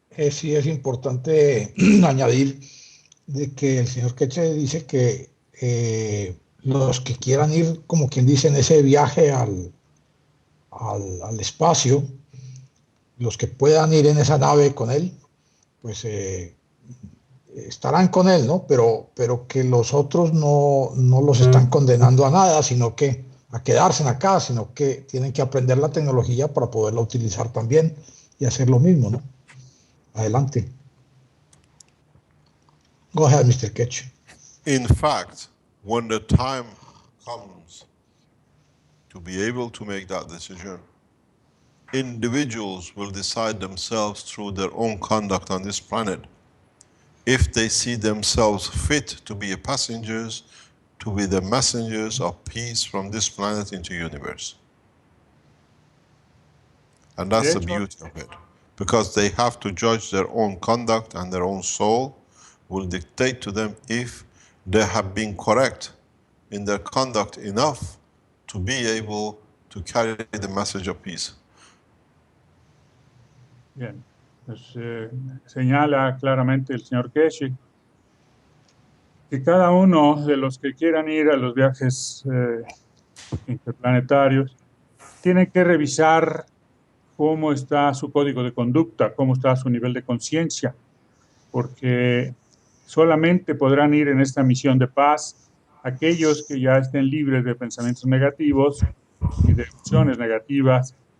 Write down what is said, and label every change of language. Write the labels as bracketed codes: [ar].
[es] Sí, es importante añadir de que el señor Keshe dice que los que quieran ir, como quien dice, en ese viaje al espacio, los que puedan ir en esa nave con él, pues estarán con él, ¿no? Pero que los otros no los están condenando a nada, sino que a quedarse acá, sino que tienen que aprender la tecnología para poderla utilizar también y hacer lo mismo, ¿no? Adelante. [en] Go ahead, Mr. Keshe. In fact, when the time comes to be able to make that decision, individuals will decide themselves through their own conduct on this planet if they see themselves fit to be passengers, to be the messengers of peace from this planet into universe. And that's the beauty of it. Because they have to judge their own conduct, and their own soul will dictate to them if they have been correct in their conduct enough to be able to carry the message of peace. [es] Bien, pues señala claramente el señor Keshe que cada uno de los que quieran ir a los viajes interplanetarios tiene que revisar cómo está su código de conducta, cómo está su nivel de conciencia, porque solamente podrán ir en esta misión de paz aquellos que ya estén libres de pensamientos negativos y de emociones negativas,